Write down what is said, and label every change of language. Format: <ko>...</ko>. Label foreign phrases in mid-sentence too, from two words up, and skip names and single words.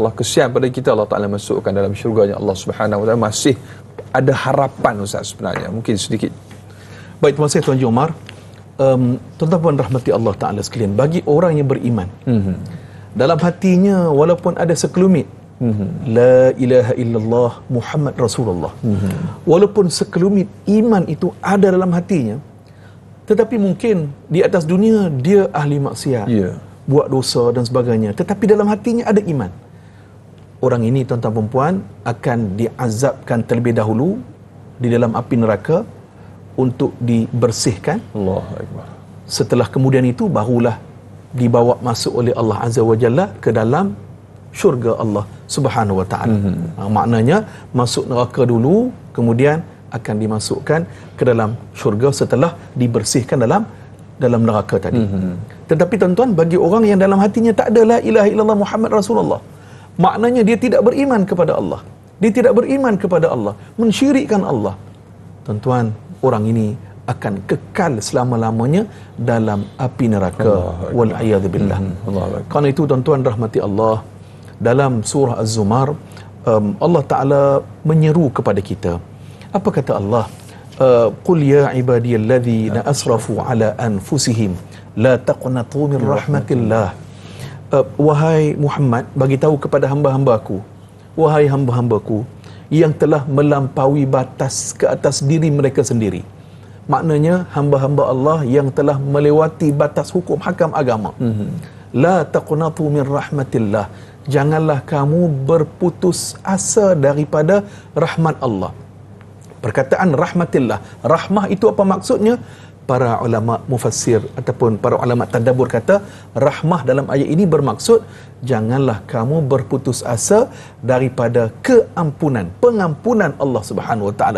<ms>Allah kasihan pada kita, Allah Taala masukkan dalam syurganya</ms> <ar>الله سبحانه وتعالى.</ar> <ms>Masih ada harapan Ustaz sebenarnya, mungkin sedikit. Baik, terima kasih Tuan Haji Omar. Tuan-tuan puan rahmati Allah Taala sekalian, bagi orang yang beriman, dalam hatinya walaupun ada sekelumit</ms> <ar>لا إله إلا الله محمد رسول الله,</ar> <ms>walaupun sekelumit iman itu ada dalam hatinya, tetapi mungkin di atas dunia dia ahli maksiat, buat dosa dan sebagainya, tetapi dalam hatinya ada iman. Orang ini tuan-tuan dan puan akan diazabkan terlebih dahulu di dalam api neraka untuk dibersihkan.</ms> <ar>الله أكبر.</ar> <ms>Setelah kemudian itu barulah dibawa masuk oleh</ms> <ar>الله عز وجل</ar> <ms>ke dalam syurga</ms> <ar>الله سبحانه وتعالى.</ar> <ms>Maknanya masuk neraka dulu, kemudian akan dimasukkan ke dalam syurga setelah dibersihkan dalam neraka tadi. Tetapi tuan-tuan, bagi orang yang dalam hatinya tak ada</ms> <ar>لا إله إلا الله محمد رسول الله,</ar> <ms>maknanya dia tidak beriman kepada Allah. Dia tidak beriman kepada Allah, mensyirikkan Allah. Tuan-tuan, orang ini akan kekal selama-lamanya dalam api neraka.</ms> <ar>والعياذ بالله.</ar> <ms>Kerana itu tuan-tuan rahmati Allah, dalam surah Az-Zumar Allah Ta'ala menyeru kepada kita. Apa kata Allah?</ms> <ar>قل يا عبادي الذين أسرفوا على أنفسهم لا تقنطوا من رحمة الله.</ar> <ms>Wahai Muhammad, bagi tahu kepada hamba-hambaku, wahai hamba-hambaku yang telah melampaui batas ke atas diri mereka sendiri. Maknanya hamba-hamba Allah yang telah melewati batas hukum hakam agama.</ms> <ar>لا تقنطوا من رحمة الله.</ar> <ms>Janganlah kamu berputus asa daripada rahmat Allah. Perkataan rahmatillah, rahmah itu apa maksudnya? Para ulama mufassir ataupun para ulama tadabbur kata rahmah dalam ayat ini bermaksud janganlah kamu berputus asa daripada pengampunan</ms> <ar>الله سبحانه وتعالى.</ar>